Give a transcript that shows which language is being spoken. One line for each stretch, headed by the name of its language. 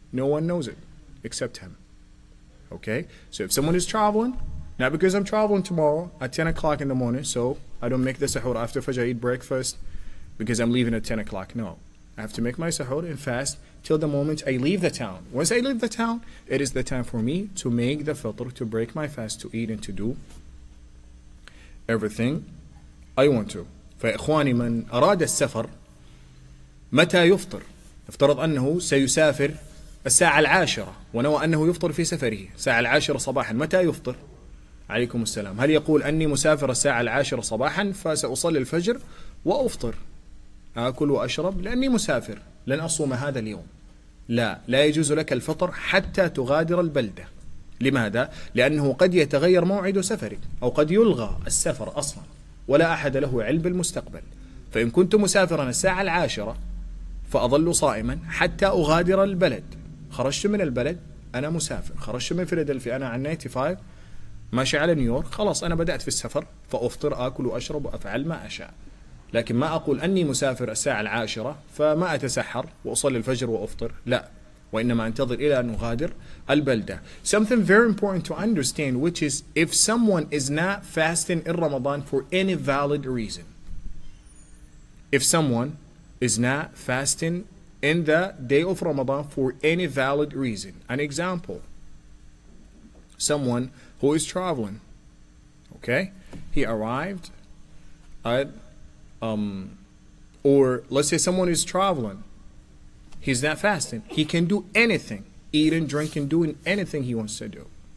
English: No one knows it except Him. Okay? So if someone is traveling, not because I'm traveling tomorrow at 10 o'clock in the morning, so I don't make the sahur after Fajr, I eat breakfast because I'm leaving at 10 o'clock. No. I have to make my sahur and fast till the moment I leave the town. Once I leave the town, it is the time for me to make the fitr, to break my fast, to eat and to do everything I want to.
Arabic: فإخواني من أراد السفر متى يفطر؟ افترض أنه سيسافر الساعة 10 ونوى أنه يفطر في سفره الساعة 10 صباحا. متى يفطر؟ عليكم السلام. هل يقول أني مسافر الساعة 10 صباحا فسأصلي الفجر وأفطر، آكل وأشرب لأني مسافر لن أصوم هذا اليوم؟ لا يجوز لك الفطر حتى تغادر البلدة. لماذا؟ لأنه قد يتغير موعد سفرك، أو قد يلغى السفر أصلا ولا أحد له علم بالمستقبل. فإن كنت مسافرا الساعة 10 فأظل صائما حتى أغادر البلد. خرجت من البلد أنا مسافر، خرجت من فيلادلفيا أنا عن 95 ماشي على نيويورك، خلاص أنا بدأت في السفر فأفطر، آكل وأشرب وأفعل ما أشاء. لكن ما أقول أني مسافر الساعة 10 فما أتسحر وأصلي الفجر وأفطر، لا، وإنما أنتظر إلى أن أغادر البلدة.
English: Something very important to understand, which is if someone is not fasting in Ramadan for any valid reason, if someone is not fasting in the day of Ramadan for any valid reason. An example, someone who is traveling, okay, he arrived at or let's say someone is traveling, he's not fasting, he can do anything, eating, drinking, doing anything he wants to do.